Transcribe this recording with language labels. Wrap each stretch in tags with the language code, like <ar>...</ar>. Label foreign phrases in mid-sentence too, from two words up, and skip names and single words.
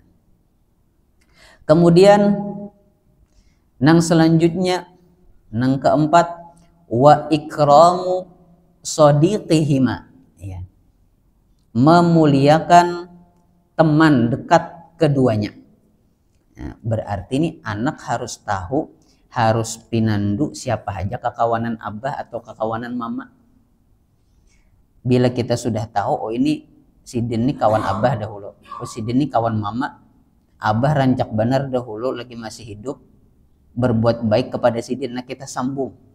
<id>Kemudian nang selanjutnya, nang keempat,</id> <ar>wa ikramu shadiqihima,</ar> <id>ya. Memuliakan teman dekat keduanya. Ya, berarti ini anak harus tahu, harus pinandu siapa aja kakawanan abah atau kakawanan mama. Bila kita sudah tahu, oh ini sidin ini kawan abah dahulu, oh sidin ini kawan mama, abah rancak benar dahulu lagi masih hidup berbuat baik kepada sidin, nah kita sambung.</id>